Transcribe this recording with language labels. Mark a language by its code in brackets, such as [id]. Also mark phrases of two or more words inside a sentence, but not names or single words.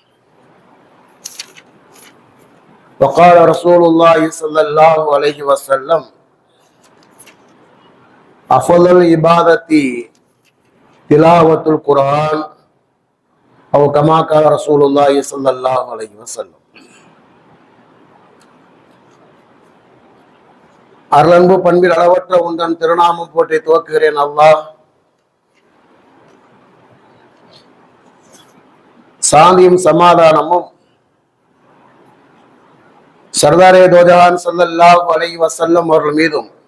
[ar] وقال رسول الله صلى الله عليه وسلم أفضل العبادة تلاوة القرآن أو كما قال رسول الله صلى الله عليه وسلم. [ta] அருளன்பு பண்பில் அளவற்ற உந்தன் திருநாமம் போற்றி துவக்குகிறேன். அல்லாஹ் சாந்தியும் சமாதானமும் [ur] سردارِ دوجہاں [ar] صلى الله عليه وسلم [ta] அவர்கள் மீதும்